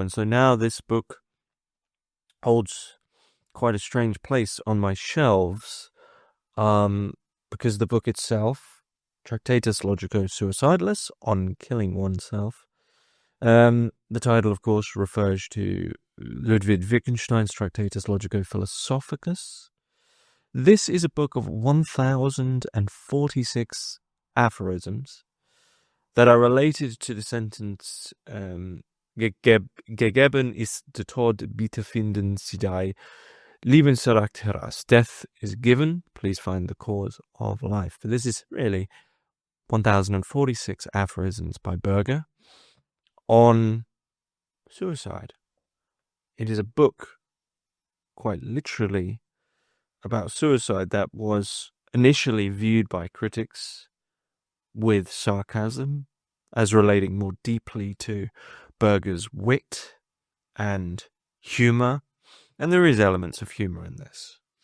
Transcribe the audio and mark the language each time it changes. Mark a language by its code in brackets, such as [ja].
[en] And so now this book holds quite a strange place on my shelves, because the book itself, Tractatus Logico-Suicidalis, on killing oneself, the title, of course, refers to Ludwig Wittgenstein's Tractatus Logico-Philosophicus. This is a book of 1,046 aphorisms that are related to the sentence [de] gegeben ist der Tod, bitte finden Sie die Lebensrat heraus. [en] Death is given, please find the cause of life. But this is really 1,046 aphorisms by Berger on suicide. It is a book, quite literally, about suicide that was initially viewed by critics with sarcasm, as relating more deeply to Berger's wit and humour, and there is elements of humour in this.